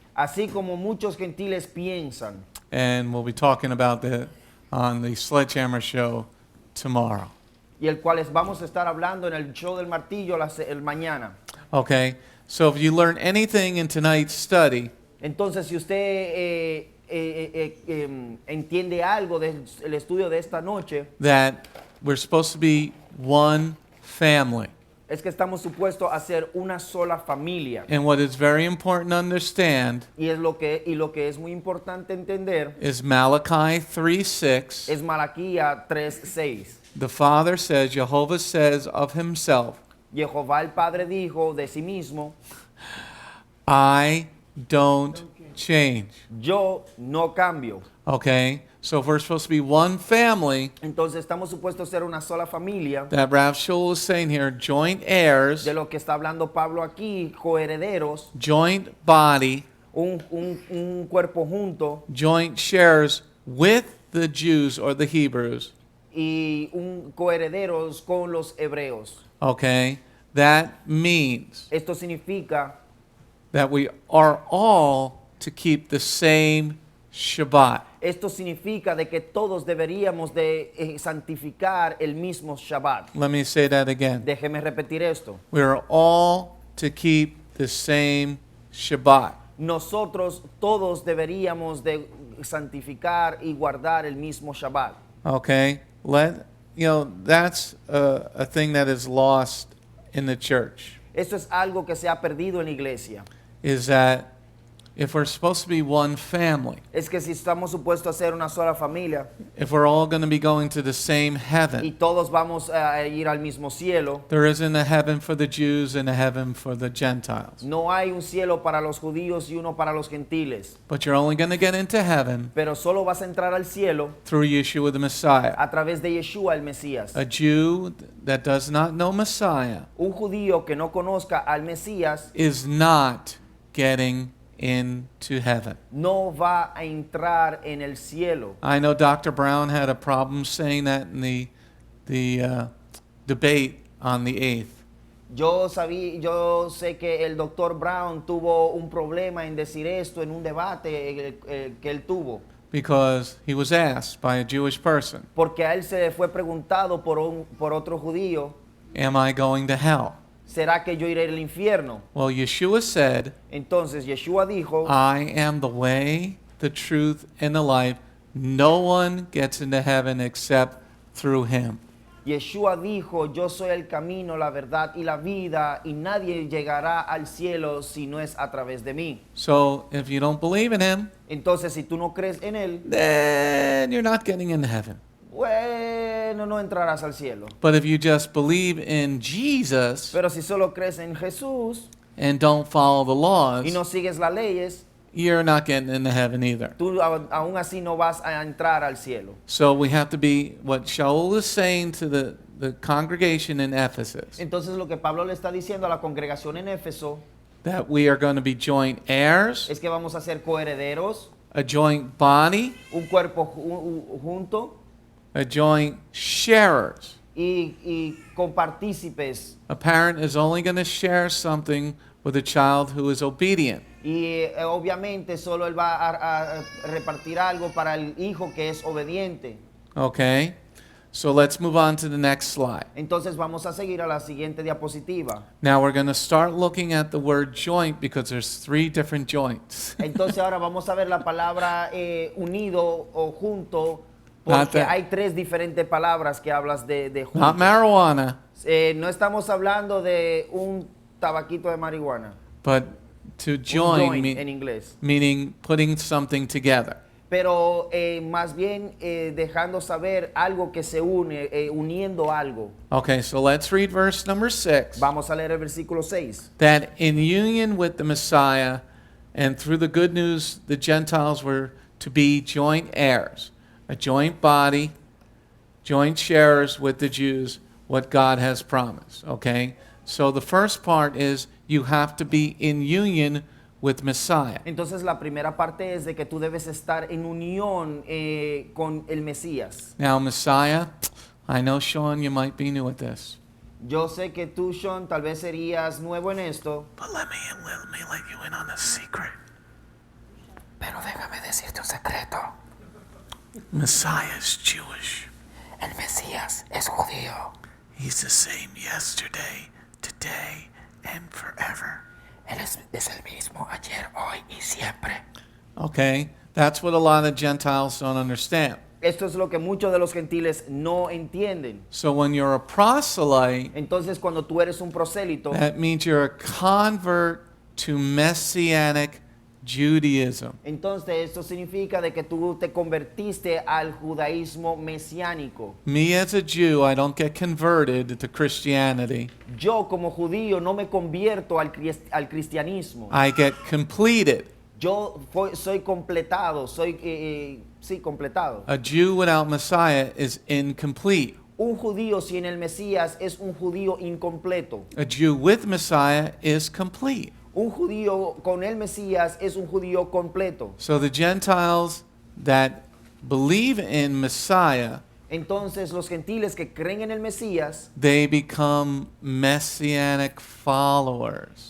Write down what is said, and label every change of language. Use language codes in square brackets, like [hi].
[es] así como muchos gentiles piensan. [en] And we'll be talking about that on the Sledgehammer show tomorrow. [es] Y el cual vamos a estar hablando en el show del martillo el mañana. [en] Okay, so if you learn anything in tonight's study, [es] Entonces, si usted entiende algo del estudio de esta noche, [en] that we're supposed to be one family. [es] es que estamos supuestos a ser una sola familia. [en] And what is very important to understand [es] Y lo que es muy importante entender [en] is Malachi 3:6. [es] es Malaquía 3:6. [en] The Father says, Yehovah says of himself, [es] Jehová el Padre dijo de sí mismo, [en] I don't change. [es] yo no cambio. [en] Okay? So if we're supposed to be one family, [es] Entonces estamos supuestos a ser una sola familia. [en] that Rav Sha'ul is saying here, joint heirs, [es] De lo que está hablando Pablo aquí, coherederos, [en] joint body, [es] un cuerpo junto [en] joint shares with the Jews or the Hebrews. [es] y coherederos con los hebreos. [en] Okay, that means [es] Esto significa [en] that we are all to keep the same Shabbat. [es] Esto significa de que todos deberíamos de santificar el mismo Shabbat. [en] Let me say that again. [es] Déjeme repetir esto. [en] We are all to keep the same Shabbat. [es] Nosotros todos deberíamos de santificar y guardar el mismo Shabbat. [en] Okay, that's a thing that is lost in the church. [es] Esto es algo que se ha perdido en la iglesia. [en] Is that if we're supposed to be one family, [es] Es que si estamos supuestos a ser una sola familia [en] if we're all going to be going to the same [es] y [en] heaven, [es] todos vamos a ir al mismo cielo, [en] there isn't a heaven for the Jews and a heaven for the Gentiles. [es] no hay un cielo para los judíos y uno para los gentiles, [en] But you're only going to get into heaven [es] pero solo vas a entrar al cielo [en] through Yeshua the Messiah. [es] a través de Yeshua el Mesías. [en] A Jew that does not know Messiah [es] Un judío que no conozca al Mesías [en] is not getting into heaven. [es] no va a entrar en el cielo. [en] I know Dr. Brown had a problem saying that in the debate on the 8th. [es] Yo sé que el doctor Brown tuvo un problema en decir esto en un debate que él tuvo, [en] Because he was asked by a Jewish person, [es] porque a él se le fue preguntado por otro judío, [en] am I going to hell? [es] ¿será que yo iré al infierno? [en] Well, Yeshua said, [es] Entonces Yeshua dijo, [en] I am the way, the truth, and the life. No one gets into heaven except through him. [es] Yeshua dijo, yo soy el camino, la verdad y la vida, y nadie llegará al cielo si no es a través de mí. [en] So if you don't believe in him, [es] Entonces, si tú no crees en él, [en] then you're not getting into heaven. [es] bueno, no entrarás al cielo. [en] But if you just believe in Jesus [es] Pero si solo crees en Jesús [en] and don't follow the laws, [es] y no sigues las leyes, [en] you're not getting into heaven either. [es] tú aún así no vas a entrar al cielo. [en] So we have to be, what Sha'ul is saying to the congregation in Ephesus, [es] Entonces, lo que Pablo le está diciendo a la congregación en Éfeso [en] that we are going to be joint heirs, [es] es que vamos a ser coherederos, [en] a joint body, [es] un cuerpo junto [en] a joint sharers. [es] y compartícipes. [en] A parent is only going to share something with a child who is obedient. [es] Y obviamente solo él va a repartir algo para el hijo que es obediente. [en] Okay? So let's move on to the next slide. [es] Entonces vamos a seguir a la siguiente diapositiva. [en] Now we're going to start looking at the word joint because there's 3 different joints. [es] Entonces ahora vamos a ver la palabra unido o junto, [en] Not [es] porque [en] that- [es] hay 3 diferentes palabras que hablas de [en] Not [es] junto. [en] marijuana, [es] No estamos hablando de un tabaquito de marihuana, [en] but to [es] un [en] join joint me- [es] en inglés. [en] meaning putting something together. [es] Pero más bien dejando saber algo que se une, uniendo algo. [en] Okay, so let's read verse number 6. [es] Vamos a leer el versículo 6. [en] That in union with the Messiah and through the good news the Gentiles were to be joint heirs, a joint body, joint sharers with the Jews, what God has promised. Okay? So the first part is you have to be in union with Messiah. [es] Entonces la primera parte es de que tú debes estar en unión con el Mesías. [en] Now, Messiah, I know, Sean, you might be new at this. [es] Yo sé que tú, Sean, tal vez serías nuevo en esto, [en] But let me let you in on a secret. [es] pero déjame decirte un secreto. [en] Messiah is Jewish. [es] El Mesías es judío. [en] He's the same yesterday, today, and forever. [es] Él es el mismo ayer, hoy y siempre. [en] Okay, that's what a lot of Gentiles don't understand. [es] Esto es lo que muchos de los gentiles no entienden. [en] So when you're a proselyte, [es] Entonces, cuando tú eres un prosélito, [en] that means you're a convert to Messianic Judaism. [es] entonces esto significa de que tú te convertiste al judaísmo mesiánico. [en] Me as a Jew, I don't get converted to Christianity. [es] Yo como judío no me convierto al cristianismo. [en] I get completed. [es] Yo soy completado, soy sí, completado. [en] A Jew without Messiah is incomplete. [es] Un judío sin el Mesías es un judío incompleto. [en] A Jew with Messiah is complete. [es] Un judío con el Mesías es un judío completo. [en] So the Gentiles that believe in Messiah, [es] Entonces los gentiles que creen en el Mesías, [en] they become Messianic followers.